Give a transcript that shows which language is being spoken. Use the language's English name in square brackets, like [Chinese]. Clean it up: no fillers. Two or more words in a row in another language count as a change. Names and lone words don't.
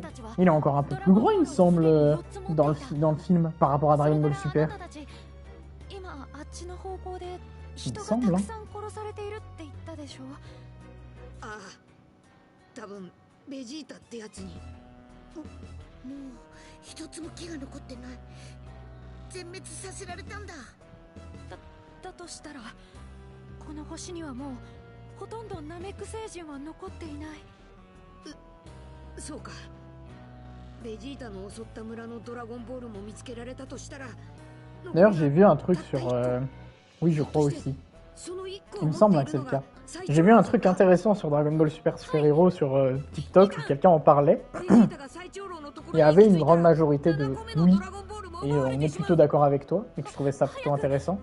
[French] Il est encore un peu plus gros, il me semble, dans le film par rapport à Dragon Ball Super. Il me semble, hein. [Japanese] 多分ベジータってやつにもう一つも気が残ってない全滅させられたんだだとしたらこの星にはもうほとんどナメック星人は残っていないそうかベジータの襲った村のドラゴンボールも見つけられたとしたら [French] D'ailleurs, j'ai vu un truc sur... Oui, je crois aussi. Il me semble que c'est le cas. J'ai vu un truc intéressant sur Dragon Ball Super Héros sur TikTok où quelqu'un en parlait. Il y avait une grande majorité de oui, et on est plutôt d'accord avec toi, et que je trouvais ça plutôt intéressant.